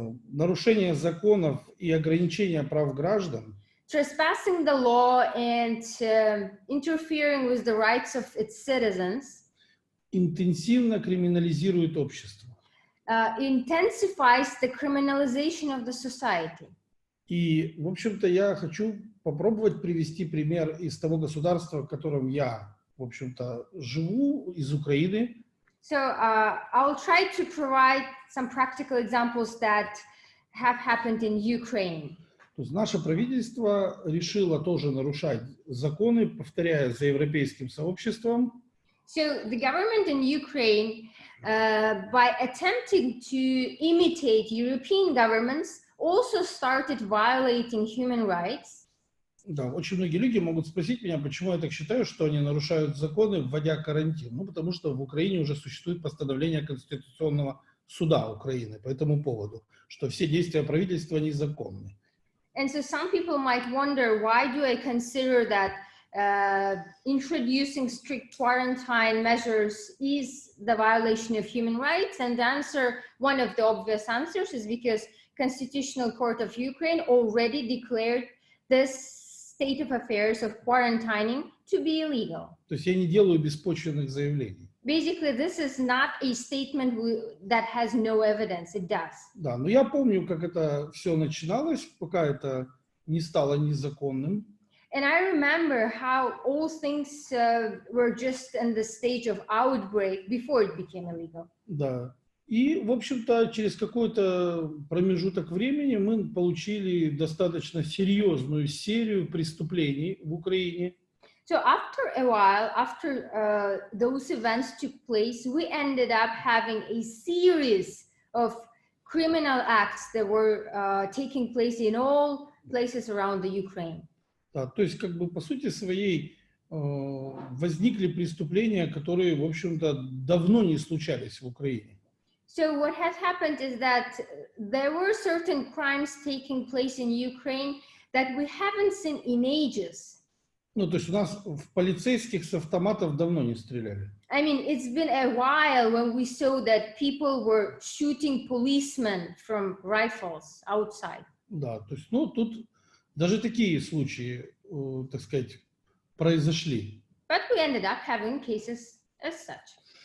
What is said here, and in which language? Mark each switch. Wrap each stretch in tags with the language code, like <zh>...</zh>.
<ru>нарушение законов и ограничение прав граждан</ru> <en>trespassing the law and interfering with the rights of its citizens,</en> <ru>интенсивно криминализирует общество.</ru> <en>intensifies the criminalization of the society.</en> <ru>И, в общем-то, я хочу попробовать привести пример из того государства, в котором я, в общем-то, живу, из Украины.</ru> <en>So I'll try to provide some practical examples that have happened in Ukraine.</en> <ru>То есть наше правительство решило тоже нарушать законы, повторяя за европейским сообществом.</ru> <en>So the government in Ukraine, by attempting to imitate European governments, also started violating human rights.</en> <ru>Да, очень многие люди могут спросить меня, почему я так считаю, что они нарушают законы, вводя карантин. Ну, потому что в Украине уже существует постановление Конституционного суда Украины по этому поводу, что все действия правительства незаконны.</ru> <en>And so some people might wonder, why do I consider that introducing strict quarantine measures is the violation of human rights? And the answer, one of the obvious answers, is because Constitutional Court of Ukraine already declared this state of affairs of quarantining to be illegal.</en> <ru>То есть я не делаю беспочвенных заявлений.</ru> <en>Basically, this is not a statement that has no evidence. It does.</en> <ru>Да, но я помню, как это все начиналось, пока это не стало незаконным.</ru> <en>And I remember how all things were just in the stage of outbreak before it became illegal.</en> <ru>Да. И, в общем-то, через какой-то промежуток времени мы получили достаточно серьезную серию преступлений в Украине.</ru> <en>So after a while, after those events took place, we ended up having a series of criminal acts that were taking place in all places around the Ukraine.</en> <ru>Да, то есть, как бы, по сути своей, возникли преступления, которые, в общем-то, давно не случались в Украине.</ru> <en>So what has happened is that there were certain crimes taking place in Ukraine that we haven't seen in ages.</en> <ru>Ну, то есть у нас в полицейских с автоматов давно не стреляли.</ru> <en>I mean, it's been a while when we saw that people were shooting policemen from rifles outside.</en> <ru>Да, то есть, ну, тут даже такие случаи, так сказать, произошли.</ru> <en>But we ended up having cases as such.</en>